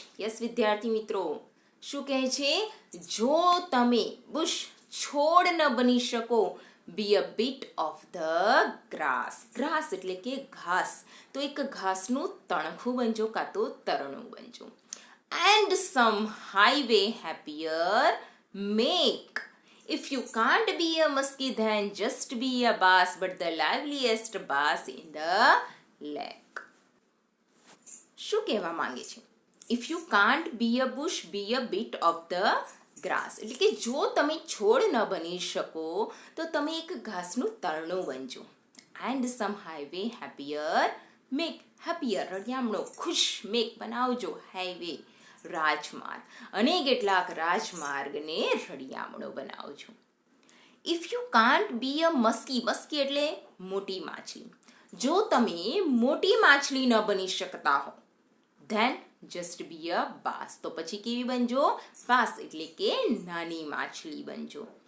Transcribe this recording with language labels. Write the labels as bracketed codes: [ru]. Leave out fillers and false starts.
[gu] Yes વિદ્યાર્થી મિત્રો, શું કહે છે? જો તમે બુશ છોડ ન બની શકો, [en] Be a bit of the grass. [gu] Grass એટલે કે ઘાસ. તો એક ઘાસનું તણખું બનજો કાં તો તરણું બનજો. [en] And some highway happier make. If you can't be a muskie, then just be a bass, but the liveliest bass in the lake. [gu] શું કહેવા માંગે છે? [en] If you can't be a bush, be a bit of the grass. [gu] એટલે કે જો તમે છોડ ન બની શકો તો તમે એક ઘાસનું તરણું બનજો. [en] And some highway happier make. [gu] happier રળિયામણો, ખુશ. make બનાવજો. highway રાજમાર્ગ, અને કેટલાક રાજમાર્ગને રળિયામણો બનાવજો. [en] If you can't be a muskie. [gu] મસ્કી એટલે મોટી માછલી. જો તમે મોટી માછલી ન બની શકતા હો, [en] Then just be a bass. [gu] તો પછી કેવી બનજો? બાસ એટલે કે નાની માછલી બનજો.